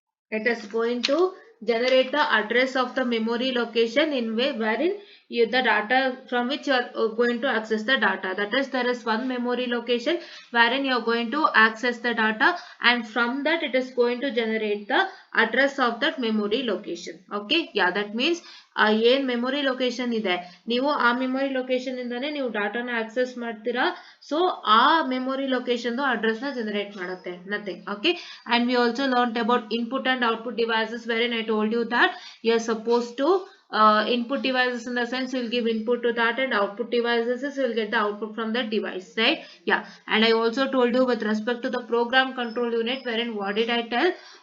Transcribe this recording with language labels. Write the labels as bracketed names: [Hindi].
[English] It is going to generate the address of the memory location in way wherein the data from which you are going to access the data. That is, there is one memory location wherein you are going to access the data, and from that it is going to generate the address of that memory location. Okay, yeah, that means [Kannada] ಏನ್ memory location ಇದೆ, ನೀವು ಆ memory location ಇಂದಾನೆ ನೀವು ಡಾಟಾನ access ಮಾಡ್ತೀರಾ. So ಆ memory location address ನ generate ಮಾಡುತ್ತೆ, nothing. [English] Okay, and we also learnt about input and output devices, wherein I told you that you are supposed to input devices in the sense you will give input to that, and output devices is you will get the output from that device, right? Yeah, and I also told you with respect to the program control unit, wherein what did I tell?